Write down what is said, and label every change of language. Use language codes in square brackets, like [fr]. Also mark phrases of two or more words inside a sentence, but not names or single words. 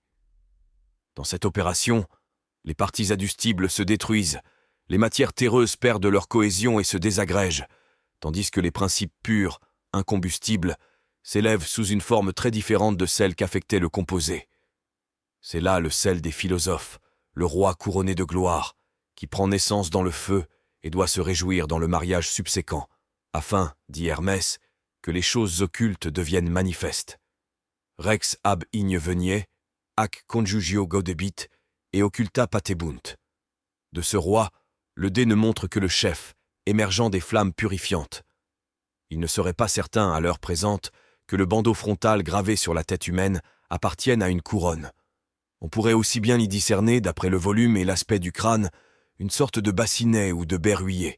[fr] Dans cette opération, les parties adductibles se détruisent, les matières terreuses perdent leur cohésion et se désagrègent, tandis que les principes purs, incombustibles, s'élèvent sous une forme très différente de celle qu'affectait le composé. C'est là le sel des philosophes, le roi couronné de gloire, qui prend naissance dans le feu et doit se réjouir dans le mariage subséquent, afin, dit Hermès, que les choses occultes deviennent manifestes. [la] Rex ab igne venier, ac conjugio godebit, et occulta patebunt. [fr] De ce roi, le dé ne montre que le chef, émergeant des flammes purifiantes. Il ne serait pas certain, à l'heure présente, que le bandeau frontal gravé sur la tête humaine appartienne à une couronne. On pourrait aussi bien y discerner, d'après le volume et l'aspect du crâne, une sorte de bassinet ou de berruyer.